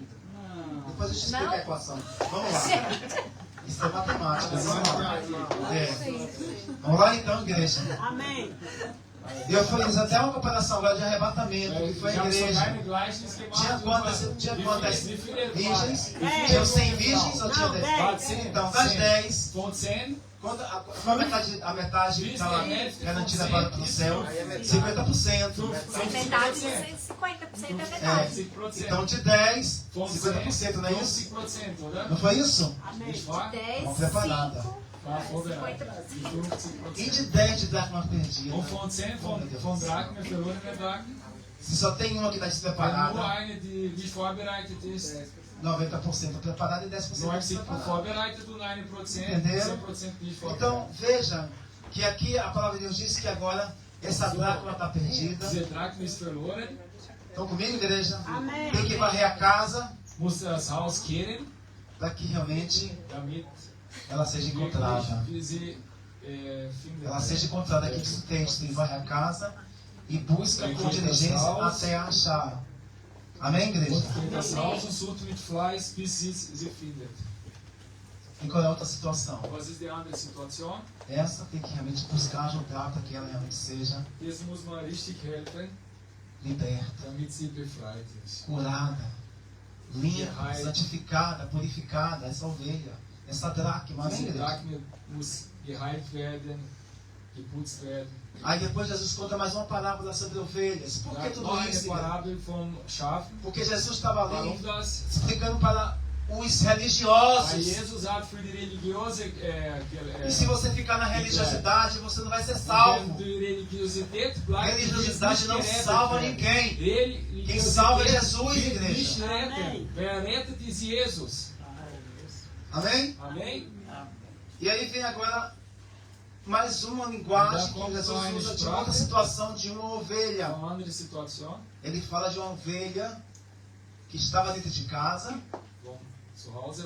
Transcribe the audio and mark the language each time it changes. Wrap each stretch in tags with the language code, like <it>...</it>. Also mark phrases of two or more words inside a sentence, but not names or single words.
<pt>Depois eu te explico a equação. Vamos lá. Isso é matemática. Vamos lá. Vamos lá então, igreja. Amém. Eu fiz até uma comparação agora de arrebatamento, que foi</pt> <de>Ich</de> <pt>a</pt> <de>habe so</de> <pt>igreja.</pt> <de>keine Gleichnis gemacht.</de> <pt>Tinha quantas</pt> <de>Wie viele</de> <pt>virgens? É. Tinha 100 virgens ou tinha Não, 10? 10. Então, das 10,</pt> <de>Von 10,</de> <pt>quando a metade estava garantida para o céu, 50%. Metade, 50% é metade. 50%. Então, de 10,</pt> <de>Von</de> <pt>50%, não é isso?</pt> <de>50%, oder?</de> <pt>Não foi isso?</pt> <de>Nicht wahr?</de> <pt>10, Vamos preparada. 5,</pt> <de>War vorbereitet. Die</de> <pt>E 50%. de 10 de dracma perdida?</pt> <de>Und von 10 von Drachmen, verlorene Drachmen,</de> <pt>Se só tem uma que está</pt> <de>wenn nur</de> <pt>despreparada,</pt> <de>eine, die nicht vorbereitet ist,</de> <pt>90% preparada e 10%</pt> <de>90%</de> <pt>despreparada.</pt> <de>vorbereitet und 1%,</de> <pt>Entenderam?</pt> <de>10% nicht vorbereitet.</de> <pt>Então, veja que aqui a palavra de Deus diz que agora essa dracma está perdida.</pt> <de>Diese Drachmen ist verloren,</de> <pt>Estão comigo, igreja? Amém. Tem que varrer a casa</pt> <de>muss das Haus kehren,</de> <pt>para que realmente</pt> <de>damit</de> <pt>ela seja encontrada.</pt> <de>wirklich sie findet.</de> <pt>Ela seja encontrada. Aqui diz o texto, e varre a casa e busca com diligência até achar. Amém, igreja?</pt> <de>Und das Haus und sucht mit Fleiß, bis sie findet.</de> <pt>E qual é a outra situação?</pt> <de>Was ist die andere Situation?</de> <pt>Essa tem que realmente buscar ajudar para que ela realmente seja</pt> <de>Jetzt muss man richtig helfen,</de> <pt>liberta,</pt> <de>damit sie befreit ist.</de> <pt>curada, limpa, santificada, purificada. Essa ovelha, essa dracma. Amém,</pt> <de>Diese</de> <pt>igreja?</pt> <de>Drachme muss geheilt werden, geputzt werden.</de> <pt>Aí depois Jesus conta mais uma parábola sobre ovelhas. Por que</pt> <de>Dann</de> <pt>tudo</pt> <de>noch eine</de> <pt>isso?</pt> <de>Parabel vom Schafen.</de> <pt>Porque Jesus estava</pt> <de>Warum</de> <pt>ali</pt> <de>das?</de> <pt>explicando para os</pt> <de>Weil</de> <pt>religiosos.</pt> <de>Jesus hat für die Religiose,</de> <pt>E se você ficar na religiosidade, você não vai ser</pt> <de>wenn</de> <pt>salvo.</pt> <de>die Religiosität bleibt,</de> <pt>Religiosidade não salva ninguém.</pt> <de>Religiosität</de> <pt>Quem salva é Jesus,</pt> <de>wird</de> <pt>igreja.</pt> <de>nicht retten.</de> <pt>Amém.</pt> <de>Wer rettet ist Jesus.</de> <pt>Amém? Amém? E aí vem agora mais uma linguagem que Jesus usa de outra situação de uma ovelha.</pt> <de>Uma andere Situation.</de> <pt>Ele fala de uma ovelha que estava dentro de casa,</pt> <de>Wo zu Hause</de>